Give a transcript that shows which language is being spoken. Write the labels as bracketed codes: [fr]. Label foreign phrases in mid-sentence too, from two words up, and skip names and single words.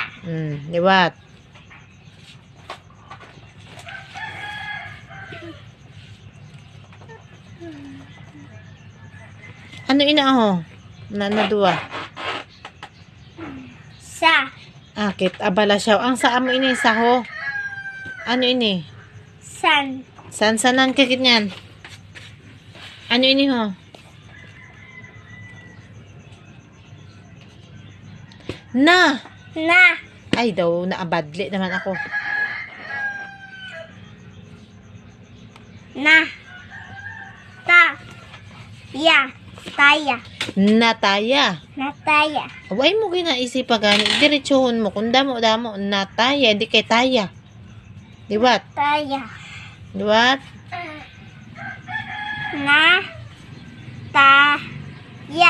[hil] Liwat. Ano ina ho? Nadua. Sa. Akit, abala siya. Ang sa amo ini, sa ho. Ano ini? San. Sansanan ka ganyan. Ano ini ho? Na. Na. Ay daw, naabadli naman ako. Na. Ta. Ya. Taya. Nataya. Nataya. Away mo ginaisip pa gani. Diretsuhon mo. Kung damo-damo, nataya. Di kay taya. Liwat. Taya. Liwat. Na. Ta. Ya.